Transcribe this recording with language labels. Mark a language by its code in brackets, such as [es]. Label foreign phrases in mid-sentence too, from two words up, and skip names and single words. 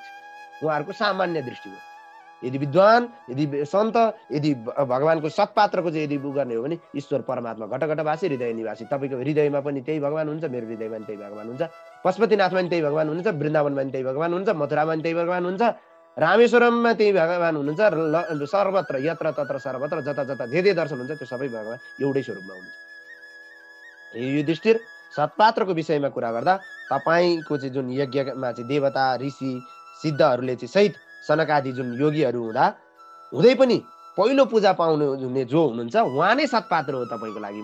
[ne] छ उहाँहरूको सामान्य दृष्टि हो यदि विद्वान यदि सन्त यदि भगवानको सत्पात्रको चाहिँ यदि उ गर्ने हो भने ईश्वर परमात्मा घटघटवासी हृदय निवासी तपाईँको हृदयमा पनि त्यही भगवान हुन्छ मेरो हृदयमा पनि त्यही भगवान हुन्छ पशुपतिनाथमा पनि त्यही भगवान हुनुहुन्छ वृन्दावनमा पनि त्यही भगवान हुन्छ मथुरामा पनि त्यही भगवान हुन्छ रामेश्वरममा त्यही भगवान हुनुहुन्छ सर्वत्र यत्र तत्र सर्वत्र जता जता जे जे दर्शन हुन्छ त्यो सबै भगवान एउटै स्वरूपमा हुनुहुन्छ युधिष्ठिर सत्पात्रको विषयमा कुरा गर्दा तपाईँको चाहिँ जुन यज्ञमा चाहिँ देवता ऋषि सिद्धहरूले चाहिँ सहित सनक आदि जुन योगीहरू हुँदै पनि पहिलो पूजा पाउने हुने जो हुनुहुन्छ उहाँ नै सत्पात्र हो तपाईँको लागि